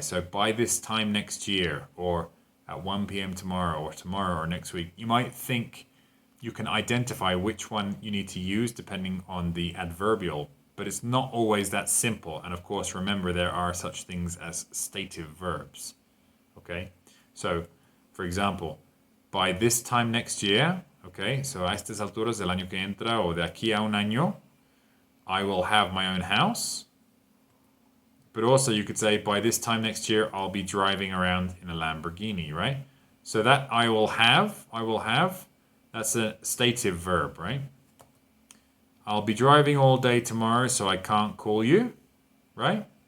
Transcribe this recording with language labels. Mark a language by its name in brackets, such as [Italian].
[English] So by this time next year, or at 1 p.m. tomorrow, or next week, you might think you can identify which one you need to use depending on the adverbial, but it's not always that simple. And of course, remember, there are such things as stative verbs, okay? So, for example, by this time next year, okay, so [Spanish] a estas alturas del año que entra o de aquí a un año, [English] I will have my own house. But also you could say, by this time next year, I'll be driving around in a Lamborghini, right? So that I will have, that's a stative verb, right? I'll be driving all day tomorrow, so I can't call you, right?